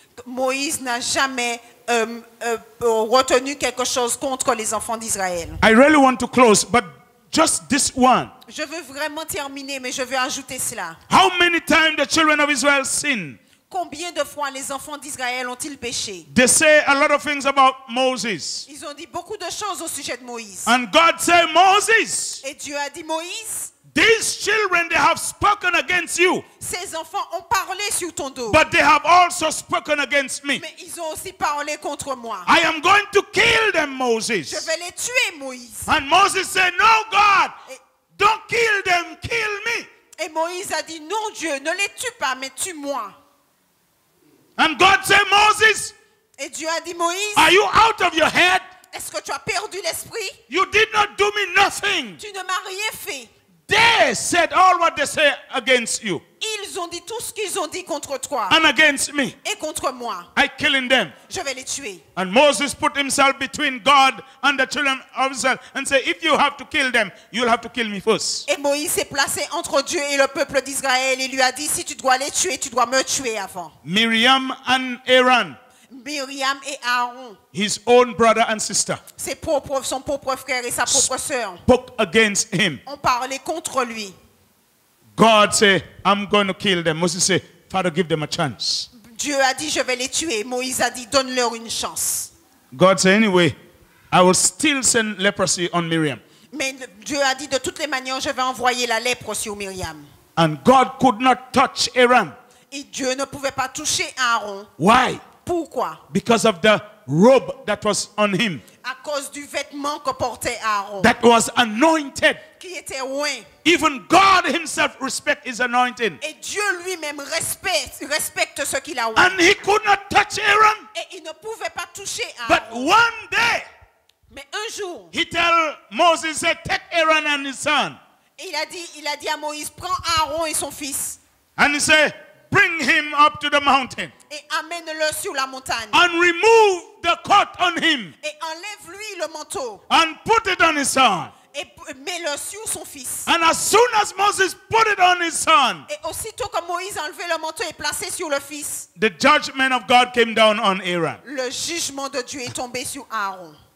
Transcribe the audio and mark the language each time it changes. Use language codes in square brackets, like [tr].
[fr] Moïse n'a jamais retenu quelque chose contre les enfants d'Israël. [en] I really want to close, but just this one. [fr] Je veux vraiment terminer, mais je veux ajouter cela. [en] How many times the children of Israel sinned? [fr] Combien de fois les enfants d'Israël ont-ils péché? [en] They say a lot of things about Moses. [fr] Ils ont dit beaucoup de choses au sujet de Moïse. [en] And God said, Moses, [fr] Et Dieu a dit, Moïse, [en] These children, they have spoken against you, [fr] Ces enfants ont parlé sur ton dos. [en] but they have also spoken against me. [fr] Mais ils ont aussi parlé contre moi. [en] I am going to kill them, [fr] Je [en] Moses. [fr] vais les tuer, Moïse. [en] And Moses said, no, God, [fr] Et, [en] don't kill them, kill me. [fr] et Moïse a dit, non Dieu, ne les tue pas, mais tue-moi. [en] And God said, Moses, [fr] Et Dieu a dit, Moïse, [en] are you out of your head? [fr] est-ce que tu as perdu l'esprit? [en] You did not do me nothing. [fr] Tu ne m'as rien fait. [en] They said all what they say against you [fr] Ils ont dit tout ce qu'ils ont dit contre toi [en] and against me. [fr] et contre moi. [en] I killing them. [fr] Je vais les tuer. [en] And Moses put himself between God and the children of Israel and said, if you have to kill them, you'll have to kill me first. [fr] Et Moïse s'est placé entre Dieu et le peuple d'Israël et lui a dit, si tu dois les tuer, tu dois me tuer avant. [en] Miriam and Aaron, [fr] Myriam et Aaron, [en] his own brother and sister, [fr] son propre frère et sa propre sœur, [en] spoke against him. [fr] ont parlé contre lui. [en] God said, I'm going to kill them. Moses said, Father, give them a chance. [fr] Dieu a dit, je vais les tuer. Moïse a dit, donne-leur une chance. [en] God said, anyway, I will still send leprosy on Miriam. [fr] Mais Dieu a dit, de toutes les manières, je vais envoyer la lèpre sur Myriam. [en] And God could not touch Aaron. [fr] Et Dieu ne pouvait pas toucher Aaron. [en] Why? [fr] Pourquoi? [en] Because of the robe that was on him, [fr] À cause du vêtement que portait Aaron, [en] that was anointed. [fr] qui était oint. [en] Even God himself respect his anointing. [fr] Et Dieu lui-même respecte ce qu'il a oint. [en] And he could not touch Aaron. [fr] Et il ne pouvait pas toucher [en] But [fr] Aaron. [en] one day, [fr] Mais un jour, [en] he tell Moses, said, take Aaron and his son. [fr] il a dit à Moïse, prends Aaron et son fils [en] And he said, bring him up to the mountain. [fr] et amène-le sur la montagne. [en] And remove the coat on him. [fr] Et enlève-lui le manteau [en] And put it on his son. [fr] et mets-le sur son fils. [en] And as soon as Moses put it on his son, [fr] Et aussitôt que Moïse a enlevé le manteau et placé sur le fils, [en] the judgment of God came down on Aaron. [fr] le jugement de Dieu est tombé sur Aaron.